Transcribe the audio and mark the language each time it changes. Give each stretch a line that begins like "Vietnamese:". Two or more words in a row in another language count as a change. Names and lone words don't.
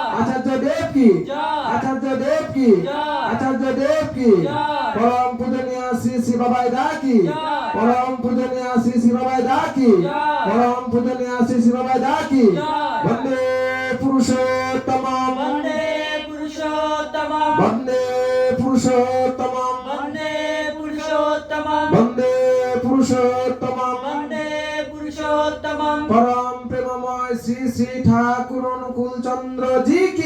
Hindi: आचार्य देव की जय आचार्य देव की जय आचार्य देव की जय परम पूजनीय श्री श्री बाबाई दा की जय परम पूजनीय श्री श्री बाबाई दा की जय परम पूजनीय श्री श्री बाबाई दा की जय
Sanskrit: वन्दे पुरुषोत्तमम् वन्दे पुरुषोत्तमं वन्दे पुरुषोत्तमम् वन्दे पुरुषोत्तमं वन्दे पुरुषोत्तमम् वन्दे पुरुषोत्तमं
Hindi: परम प्रेममय श्री श्री ठाकुर अनुकूल चन्द्र जी की